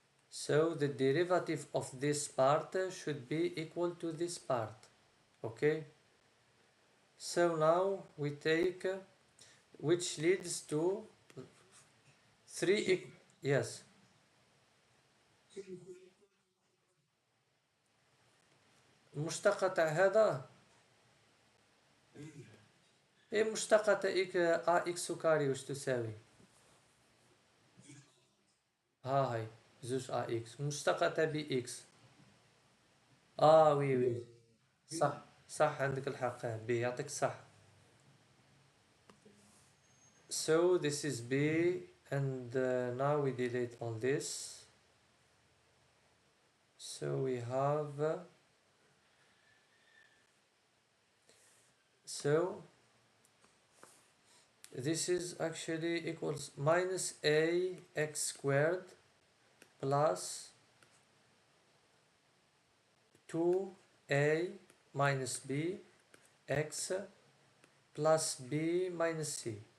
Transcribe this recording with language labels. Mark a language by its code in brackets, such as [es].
[en] So the derivative of this part should be equal to this part. Okay, So now we take which leads to 3 yes. [ar] المشتقة تاع هذا ايه مشتقة تاع اكس كاري واش تساوي ها هاي زوج اكس مشتقة تاع بي اكس وي وي صح صح عندك الحق بي يعطيك صح. [en] So this is B, and now we delete all this. So we have so this is actually equals minus a x squared plus 2a minus b x plus b minus c.